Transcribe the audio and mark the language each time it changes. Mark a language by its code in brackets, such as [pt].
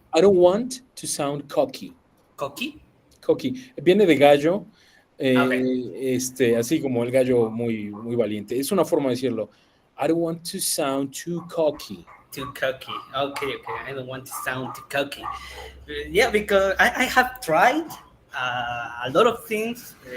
[en] I don't want to sound cocky. cocky. [es] Cocky. Viene de gallo, Okay, así como el gallo muy valiente. Es una forma de decirlo. [en] I don't want to sound too cocky. too cocky. Okay, okay. I don't want to sound too cocky. Yeah, because I have tried a lot of things.